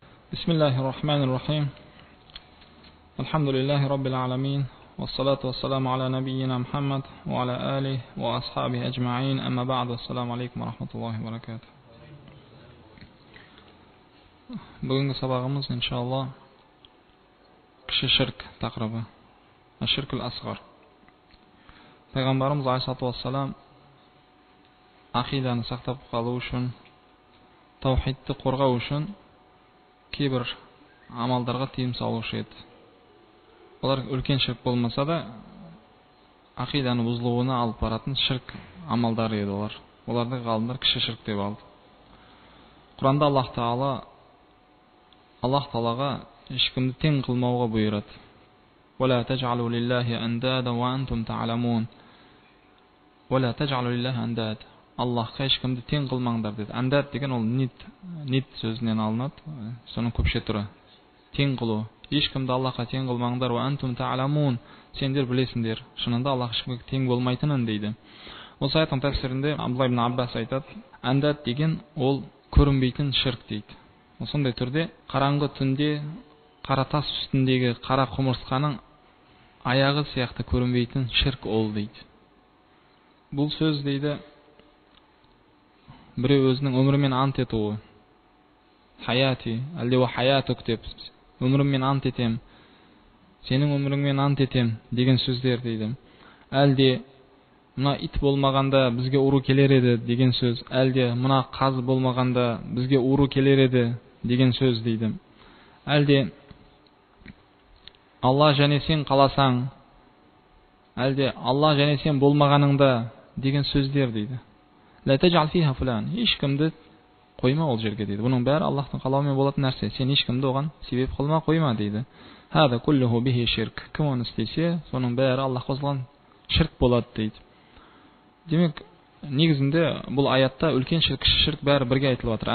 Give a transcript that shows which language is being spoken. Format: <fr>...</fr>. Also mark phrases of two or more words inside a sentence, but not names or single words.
<ar>بسم الله الرحمن الرحيم. الحمد لله رب العالمين، والصلاة والسلام على نبينا محمد وعلى آله وأصحابه أجمعين، أما بعد. السلام عليكم ورحمة الله وبركاته.</ar> <kk>Бүгінгі сабағымыз иншалла кіші ширк тақырыбы,</kk> <ar>الشرك الأصغر.</ar> <kk>Пайғамбарымыз</kk> <ar>عليه الصلاة والسلام</ar> <kk>ақиданы сақтап қалу үшін, таухидты қорғау үшін кейбір амалдарға тыйым салушы еді. Олар үлкен ширк болмаса да, ақиданы бұзылуына алып баратын ширк амалдары еді олар. Оларды ғалымдар кіші ширк деп алды. Құранда Аллах Таалаға ешкімді тең қылмауға бұйырады.</kk> <ar>وَلَا تَجْعَلُوا لِلَّهِ أَنْدَادًا وَأَنْتُمْ تَعْلَمُونَ. وَلَا تَجْعَلُوا لِلَّهِ أَنْدَادًا.</ar> <kk>Аллахқа ешкімді тең қылмаңдар деді. Андад деген ол нит сөзінен алынады. Соның көпше түрі. Тең қылу. Ешкімді Аллахқа тең қылмаңдар.</kk> <ar>وَأَنْتُمْ تَعْلَمُونَ.</ar> <kk>Сендер білесіңдер, шынында Аллах ешкімге тең болмайтынын дейді. Осы аяттың тәфсірінде Абдулла ибн Аббас айтады, андад деген ол көрінбейтін ширк дейді. Осындай түрде қараңғы түнде қара тас үстіндегі қара құмырсқаның аяғы сияқты көрінбейтін ширк ол дейді. Бұл сөз дейді біреу өзінің өмірімен ант етуі. Хаяти, әлде</kk> <ar>وحياتك</ar> <kk>деп, өміріммен ант етем, сенің өміріңмен ант етем деген сөздер дейді. Әлде мына ит болмағанда бізге ұру келер еді деген сөз. Әлде мына қаз болмағанда бізге ұру келер еді деген сөз дейді. Әлде Алла және сен қаласаң, әлде Алла және сен болмағаныңда деген сөздер дейді.</kk> <ar>لا تجعل فيها فلان.</ar> <kk>Ешкімді қойма ол жерге дейді. Бұның бәрі Аллахтың қалауымен болатын нәрсе. Сен ешкімді оған себеп қылма, қойма дейді.</kk> <ar>هذا كله به شرك.</ar> <kk>Кім оны істесе, соның бәрі Аллах қосылған ширк болады дейді. Демек, негізінде бұл аятта үлкен ширк, кіші ширк бәрі бірге айтылып жатыр.</kk>